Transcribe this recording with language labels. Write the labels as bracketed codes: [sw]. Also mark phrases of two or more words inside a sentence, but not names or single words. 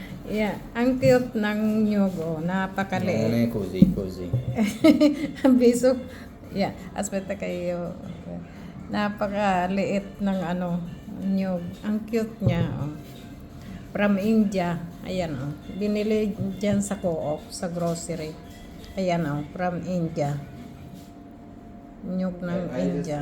[tl] Yeah, ang cute ng nyug, oh, [it] Non [tl] napakaliit. [it] è così, così. [tl] Ang biso, yeah, aspetta kayo. Napakaliit ng ano, nyug. Ang cute niya, oh. [en] From India. [tl] Ayan, oh. Binili dyan sa co-op, sa grocery. Ayan, oh, [en] from India. [tl] Nyug ng India.